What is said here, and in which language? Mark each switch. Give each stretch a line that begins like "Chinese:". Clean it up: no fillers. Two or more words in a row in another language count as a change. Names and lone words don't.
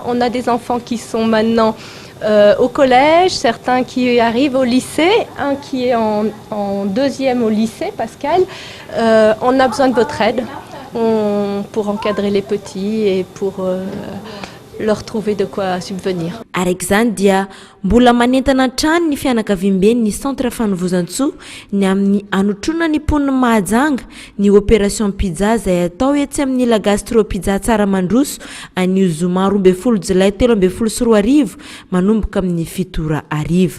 French: On a des enfants qui sont maintenant au collège, certains qui arrivent au lycée, un qui est en 2e au lycée, Pascal. On a besoin de votre aide pour encadrer les petits et pour leur trouver de quoi subvenir.
Malagasy: Araiky zany dia mbola manentana hatrany ny fianakaviam-beny ny centre fanovozantsoa ny amin'ny anotrona ny pon'ny Mahajanga ny opération pizza izay atao etsy amin'ny la gastro pizza tsara mandroso anio zoma 12 Jolay 2024 manomboka amin'ny 7 ariva.